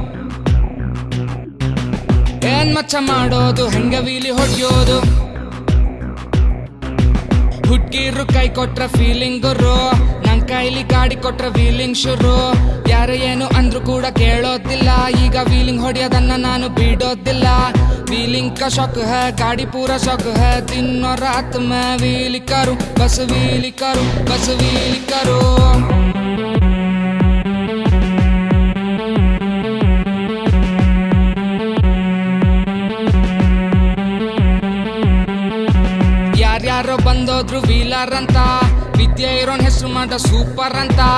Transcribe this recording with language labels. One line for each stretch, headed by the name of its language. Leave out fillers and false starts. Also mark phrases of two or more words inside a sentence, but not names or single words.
Kannada: ಏನ್ ಮಚ್ಚ ಮಾಡೋದು, ಹೆಂಗ ವೀಲಿ ಹೊಡ್ಯೋದು? ಹುಡ್ಗಿರು ಕೈ ಕೊಟ್ರ ಫೀಲಿಂಗ್ ಗುರು, ನನ್ ಕೈಲಿ ಗಾಡಿ ಕೊಟ್ರ ವೀಲಿಂಗ್ ಶುರು. ಯಾರು ಏನು ಅಂದ್ರು ಕೂಡ ಕೇಳೋದಿಲ್ಲ, ಈಗ ವೀಲಿಂಗ್ ಹೊಡೆಯೋದನ್ನ ನಾನು ಬಿಡೋದಿಲ್ಲ.
Hindi: ವೀಲಿಂಗ್ का शौक है, गाड़ी पूरा शौक है, दिन और रात में व्हील करूं, बस व्हील करूं, बस व्हील करूं.
Kannada: ಯಾರ್ಯಾರೋ ಬಂದೋದ್ರು ವೀಲರ್ ಅಂತ, ವಿದ್ಯೆ ಇರೋನ್ ಹೆಸರು ಮಾಡ ಸೂಪರ್ ಅಂತ.